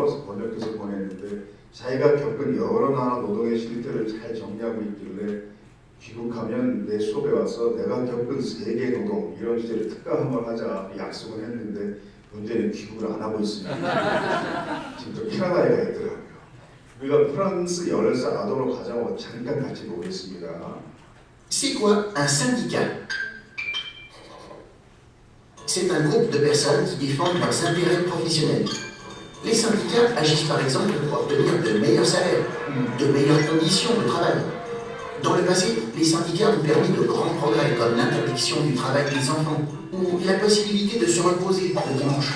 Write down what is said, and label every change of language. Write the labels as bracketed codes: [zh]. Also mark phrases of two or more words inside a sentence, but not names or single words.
[ko] 그래서 번역해서 보냈는데 자기가 겪은 여러 나라 노동의 실태를 잘 정리하고 있길래 귀국하면 내 수업에 와서 내가 겪은 세계 노동 이런 주제를 특강 한번 하자 약속을 했는데 문제는 귀국을 안 하고 있습니다. 지금 또 캐나다에 가 있더라고요. 우리가 프랑스 10살 아동으로 가자고 잠깐 같이 보겠습니다. [fr] C'est quoi un syndicat? C'est un groupe de personnes qui défendent leurs intérêts professionnels. Les syndicats agissent par exemple pour obtenir de meilleurs salaires, de meilleures conditions de travail. Dans le passé, les syndicats ont permis de grands progrès comme l'interdiction du travail des enfants ou la possibilité de se reposer le dimanche.